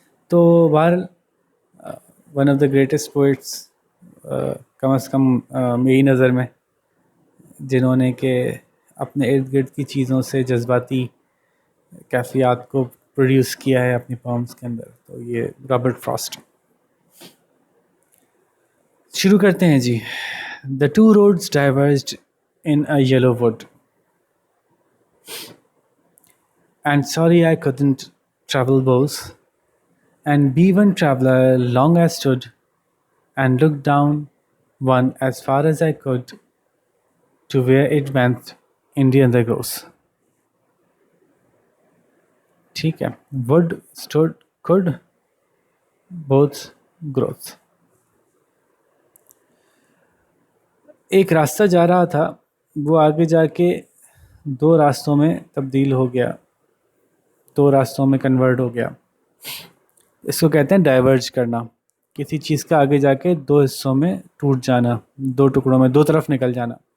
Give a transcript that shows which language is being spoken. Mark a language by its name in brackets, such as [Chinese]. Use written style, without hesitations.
[Urdu] تو بہرحال [English] one of the greatest poets, [Urdu] کم از کم میری نظر میں، جنہوں نے کہ اپنے ارد گرد کی چیزوں سے جذباتی کیفیات کو پروڈیوس کیا ہے اپنی پومس کے اندر، تو یہ رابرٹ فراسٹ. شروع کرتے ہیں جی. [English] The two roads diverged in a yellow wood and sorry I couldn't travel both and be one traveler long I stood and looked down one as far as I could to where it went in the undergrowth. [Urdu] ٹھیک ہے. [English] would stood could both growth. [Urdu] ایک راستہ جا رہا تھا، وہ آگے جا کے دو راستوں میں تبدیل ہو گیا، دو راستوں میں کنورٹ ہو گیا. اس کو کہتے ہیں ڈائیورج کرنا، کسی چیز کا آگے جا کے دو حصوں میں ٹوٹ جانا، دو ٹکڑوں میں دو طرف نکل جانا.